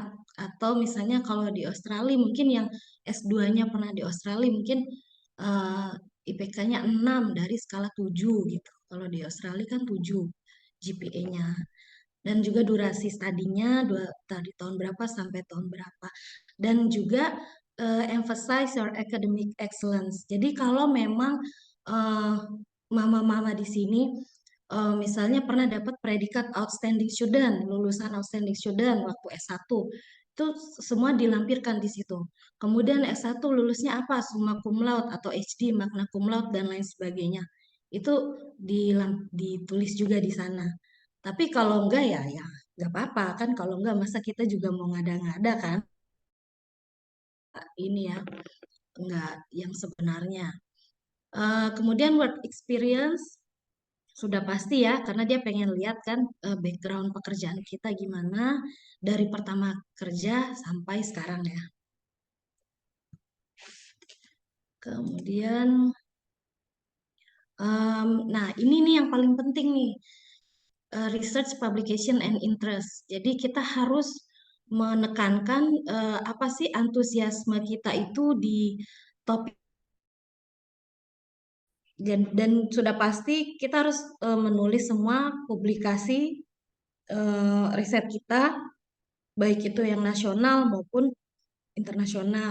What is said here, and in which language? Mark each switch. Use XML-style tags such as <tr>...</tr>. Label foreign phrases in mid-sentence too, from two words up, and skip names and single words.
<id>Atau misalnya kalau di Australia mungkin yang S2-nya pernah di Australia mungkin eh, IPK-nya 6 dari skala 7 gitu. Kalau di Australia kan 7 GPA-nya dan juga durasi studinya dari tahun berapa sampai tahun berapa dan juga</id> <en>emphasize your academic excellence.</en> <id>Jadi kalau memang eh, mama-mama di sini misalnya pernah dapat predikat</id> <en>outstanding student,</en> <id>lulusan</id> <en>outstanding student</en> <id>waktu S1. itu semua dilampirkan di situ. Kemudian S1 lulusnya apa?</id> <la>Summa cum laude atau HD, magna cum laude</la> <id>dan lain sebagainya. Itu ditulis juga di sana. Tapi kalau enggak ya nggak apa-apa kan, kalau enggak masa kita juga mau ngada-ngada kan, ini ya enggak yang sebenarnya. Kemudian</id> <en>work experience</en> <id>sudah pasti ya, karena dia pengen lihat kan background pekerjaan kita gimana dari pertama kerja sampai sekarang ya. Kemudian, nah ini nih yang paling penting nih,</id> <en>research, publication, and interest.</en> <id>Jadi kita harus menekankan apa sih antusiasme kita itu di topik, dan sudah pasti kita harus menulis semua publikasi riset kita, baik itu yang nasional maupun internasional.</id>